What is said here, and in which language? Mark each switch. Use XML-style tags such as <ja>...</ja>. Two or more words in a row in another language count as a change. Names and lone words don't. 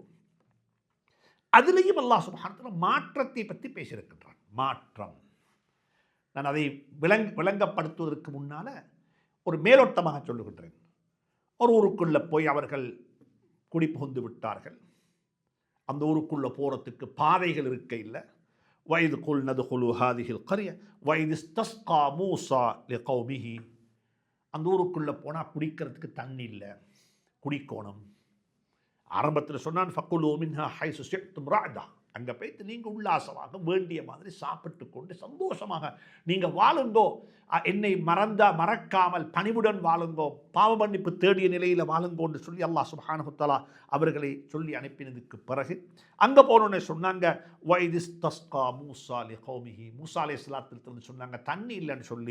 <ta>அதிலேயும்</ta> <ar>الله سبحانه وتعالى</ar> <ta>மாற்றத்தை பற்றி பேசியிருக்கின்றான். மாற்றம், நான் அதை விளங்கப்படுத்துவதற்கு முன்னால் ஒரு மேலோட்டமாக சொல்லுகின்றேன். ஒரு ஊருக்குள்ளே போய் அவர்கள் குடிபுகுந்து விட்டார்கள். அந்த ஊருக்குள்ளே போகிறதுக்கு பாதைகள் இருக்க இல்லை.</ta> <ar>وَإِذْ قُلْنَا ادْخُلُوا هَٰذِهِ الْقَرْيَةَ وَإِذِ اسْتَسْقَىٰ مُوسَىٰ لِقَوْمِهِ,</ar> <ta>அந்த ஊருக்குள்ளே போனால் குடிக்கிறதுக்கு தண்ணி இல்லை, குடிக்கோணம். ஆரம்பத்தில் சொன்னான்,</ta> <ar>فكلوا منها حيث شئتم رغدا,</ar> <ta>அங்கே போய்த்து நீங்கள் உல்லாசமாக வேண்டிய மாதிரி சாப்பிட்டு கொண்டு சந்தோஷமாக நீங்கள் வாழுங்கோ, என்னை மறக்காமல் பணிவுடன் வாழுங்கோ, பாவ மன்னிப்பு தேடிய நிலையில் வாழுங்கோன்னு சொல்லி</ta> <ar>الله سبحانه تعالى</ar> <ta>அவர்களை சொல்லி அனுப்பினதுக்கு பிறகு அங்கே போனோன்னே சொன்னாங்க,</ta> <ar>وإذ استسقى موسى لقومه,</ar> <ta>மூசா அலைஹிஸ்ஸலாத்திலிருந்து சொன்னாங்க தண்ணி இல்லைன்னு சொல்லி.</ta>